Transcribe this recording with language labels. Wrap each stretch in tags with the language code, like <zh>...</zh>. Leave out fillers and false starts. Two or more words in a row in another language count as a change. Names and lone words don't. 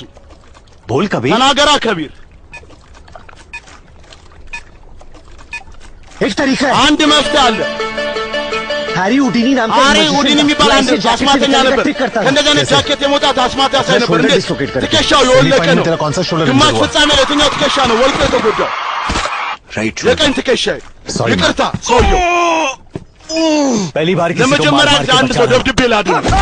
<hi>बोल कबीर</hi> <am>ተናገራ ከቢር</am> <hi>एक तरीका है</hi> <am>አንድ መፍትሄ አለ</am> <hi>हैरी हुडीनी नाम का</hi> <am>ሃሪ ሁዲኒ የሚባል አንድ አስማተኛ ነበር እንደገና ጃኬት የመውጣት አስማት ያሳይ ነበር እንዴ ትከሻው የወለቀ ነው ግማሽ ፍጻሜ ላይ የትኛው ትከሻ ነው ወልቆ የተጎዳው የቀኝ ትከሻ ይቅርታ ሰውየው</am> <hi>पहली बार किसी को</hi> <am>ለመጀመሪያ አንድ ሰው ደብድቤ ላድርግ</am>